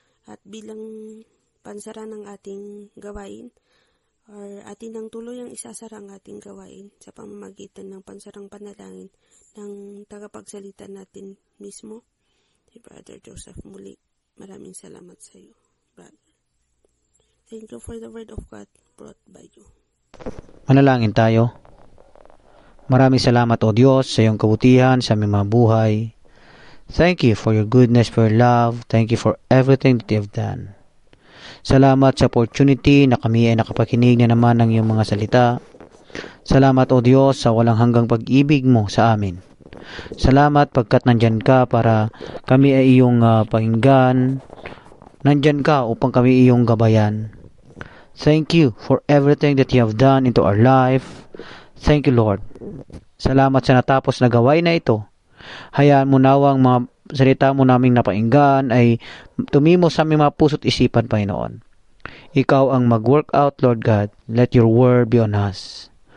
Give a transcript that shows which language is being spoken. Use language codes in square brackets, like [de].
[tl] At bilang pansara ng ating gawain, or atin nang tuloy ang isasara ang ating gawain sa pamamagitan ng pansarang panalangin ng tagapagsalita natin mismo, si Brother Joseph muli. Maraming salamat sa iyo, Brother. [en] Thank you for the word of God brought by you. [tl] Manalangin tayo. Maraming salamat, O Diyos, sa iyong kabutihan sa aming mga buhay. [en] Thank you for your goodness, for your love. Thank you for everything that you have done. [tl] Salamat sa opportunity na kami ay nakapakinig na naman ng iyong mga salita. Salamat, O Diyos, sa walang hanggang pag-ibig mo sa amin. Salamat pagkat nandyan ka para kami ay iyong pakinggan. Nandyan ka upang kami iyong gabayan. [en] Thank you for everything that you have done into our life. Thank you, Lord. [tl] Salamat sa natapos na gawain na ito. Hayaan mo nawang mga salita mo naming napainggan ay tumimo sa aming mga puso't isipan, Panginoon. Ikaw ang mag-work out, [en] Lord God. Let your word be on us.